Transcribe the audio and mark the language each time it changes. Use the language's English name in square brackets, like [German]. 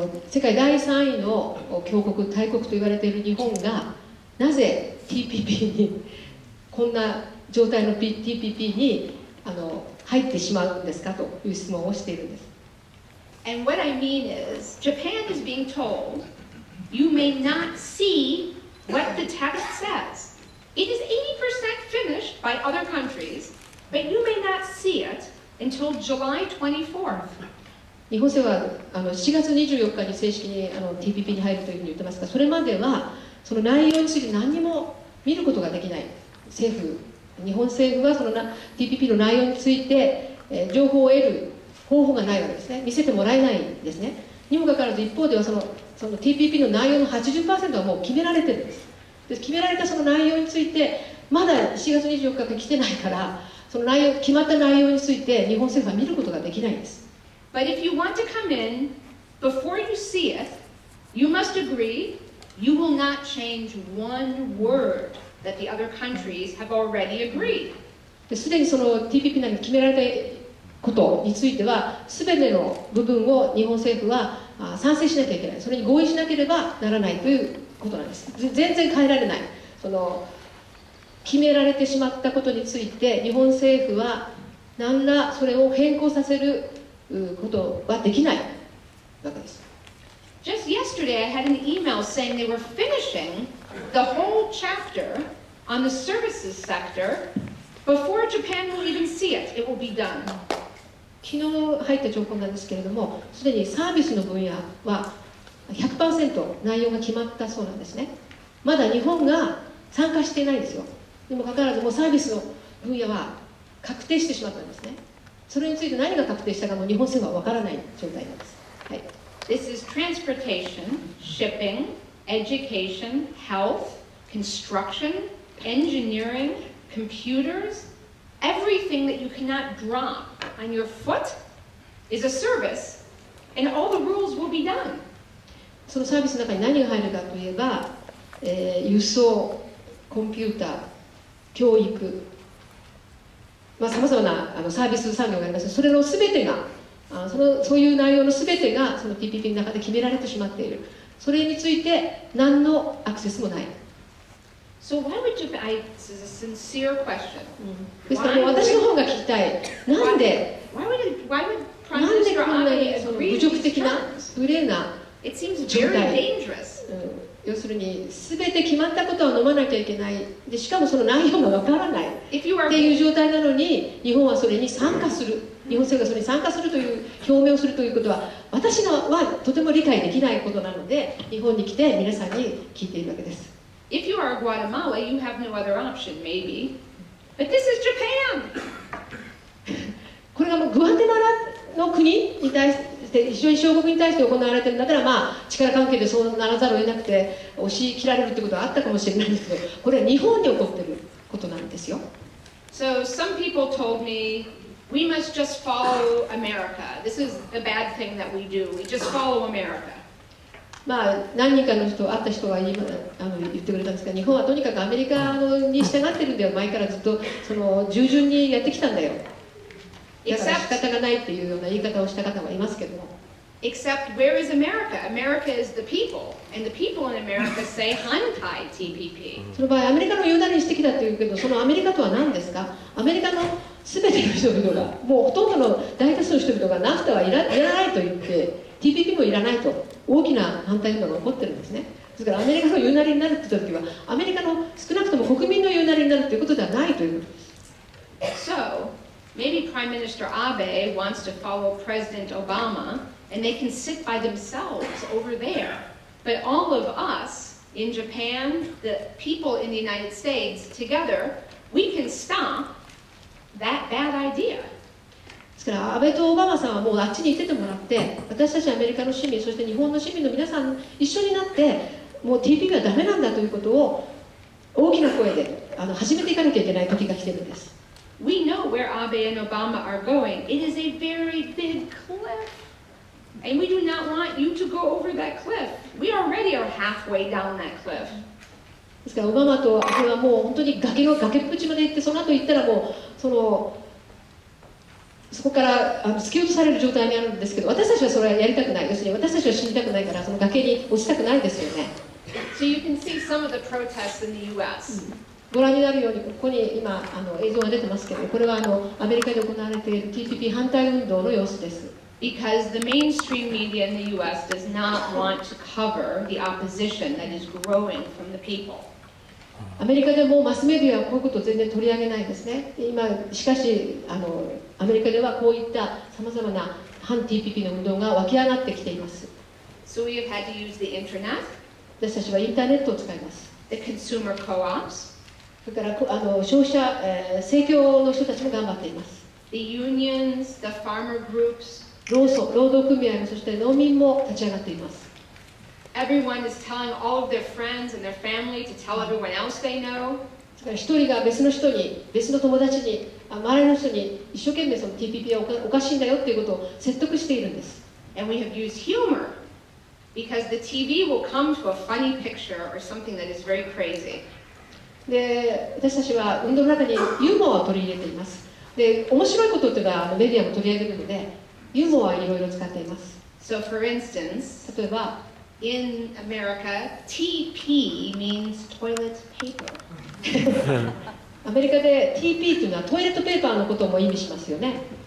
[Japanese] 世界第3位の強国、大国と言われている日本がなぜ TPP にこんな状態の TPP に入ってしまうんですかという質問をしているんです。 [English] And what I mean is, Japan is being told, you may not see what the text says. It is 80% finished by other countries, but you may not see it until July 24th. [Japanese] 日本政府は7月24日に正式にTPP に入るというふうに言ってますが、それまではその内容について何にも見ることができない。日本政府はそのTPP の内容について、情報を得る方法がないわけですね。見せてもらえないんですね。にもかかわらず一方ではその TPP の内容の 80% はもう決められてるんです。で決められたその内容についてまだ7月24日が来てないからその内容、決まった内容について日本政府は見ることができないんです。 [English] But if you want to come in, before you see it, you must agree you will not change one word that the other countries have already agreed. [Japanese] すでにその TPP 内に決められたことについては、すべての部分を日本政府は賛成しなきゃいけない、それに合意しなければならないということなんです。全然変えられない。その決められてしまったことについて、日本政府は何らそれを変更させることはできないわけです。 [English] Just yesterday, I had an email saying they were finishing the whole chapter on the services sector before Japan will even see it. It will be done. [Japanese] 昨日入った情報なんですけれども、すでにサービスの分野は 100% 内容が決まったそうなんですね。まだ日本が参加していないんですよ。にもかかわらず、もうサービスの分野は確定してしまったんですね。それについて何が確定したかも日本政府は分からない状態なんです。はい。 [English] This is transportation, shipping, education, health, construction, engineering, computers. Everything that you cannot drop on your foot is a service, and all the rules will be done. [Japanese] そのサービスの中に何が入るかといえば、輸送、コンピューター、教育、さまざまなサービス産業があります。それのすべてがそういう内容のすべてがその TPP の中で決められてしまっている。それについて何のアクセスもない。 [English] So why would you? This is a sincere question. [Japanese] ですからもう私の方が聞きたい。なんでこんなにその侮辱的な無礼な状態。要するに全て決まったことは飲まなきゃいけない。でしかもその内容がわからないっていう状態なのに、日本はそれに参加する。日本政府がそれに参加するという表明をするということは、私はとても理解できないことなので、日本に来て皆さんに聞いているわけです。 [English] If you are Guatemala, you have no other option, maybe. But this is Japan. [Japanese] これがもうグアテマラの国に対して非常に小国に対して行われているんだったら、力関係でそうならざるを得なくて押し切られるってことはあったかもしれないんですけど、これは日本に起こっていることなんですよ。 [English] So some people told me we must just follow America. This is the bad thing that we do. We just follow America. [Japanese] 何人かの人、会った人は言ってくれたんですが、日本はとにかくアメリカに従ってるんだよ、前からずっとその従順にやってきたんだよ。だから仕方がないっていうような言い方をした方はいますけども。 [English] Except where is America? America is the people, and the people in America say Hantai TPP. [Japanese] その場合、アメリカの言うなりにしてきたというけど、そのアメリカとは何ですか？アメリカのすべての人々が、もうほとんどの大多数の人々がナフタはいらないと言って、TPP もいらないと大きな反対運動が起こってるんですね。ですからアメリカの言うなりになるって言った時は、アメリカの少なくとも国民の言うなりになるということではないということです。 [English] So, maybe Prime Minister Abe wants to follow President Obama, and they can sit by themselves over there. But all of us in Japan, the people in the United States, together, we can stop that bad idea. [Japanese] ですから安倍とオバマさんはもうあっちに行っててもらって、私たちアメリカの市民、そして日本の市民の皆さん一緒になって、もう TPP はダメなんだということを大きな声で始めていかなきゃいけない時が来てるんです。 [English] We know where Abe and Obama are going. It is a very big cliff. And we do not want you to go over that cliff. We already are halfway down that cliff. [Japanese] ですからオバマと安倍はもう本当に崖っぷちまで行って、その後行ったらもうそこから突き落とされる状態にあるんですけど、私たちはそれはやりたくない。要するに私たちは死にたくないから、その崖に落ちたくないですよね。 [English] So you can see some of the protests in the U.S. [Japanese] ご覧になるように、ここに今映像が出てますけど、これはアメリカで行われている TPP 反対運動の様子です。 [English] Because the mainstream media in the U.S. does not want to cover the opposition that is growing from the people. [Japanese] アメリカでもマスメディアはこういうことを全然取り上げないですね。しかしアメリカではこういったさまざまな反 TPP の運動が湧き上がってきています。 [English] So we have had to use the internet. [Japanese] 私たちはインターネットを使います。 [English] The consumer co-ops. [Japanese] それから消費者、生協の人たちも頑張っています。 [English] The unions, the farmer groups. [Japanese] 労働組合もそして農民も立ち上がっています。 [English] Everyone is telling all of their friends and their family to tell everyone else they know. [Japanese] 一人が別の人に、別の友達に、周りの人に一生懸命その TPP はおかしいんだよっていうことを説得しているんです。 [English] And we have used humor because the TV will come to a funny picture or something that is very crazy. [Japanese] で、私たちは運動の中にユーモアを取り入れています。で、面白いことっていうのはメディアも取り上げるので、ユーモアはいろいろ使っています。 [English] So for instance, [Japanese] 例えば、 [English] in America, TP means toilet paper. [Japanese] アメリカで TP というのはトイレットペーパーのことも意味しますよね。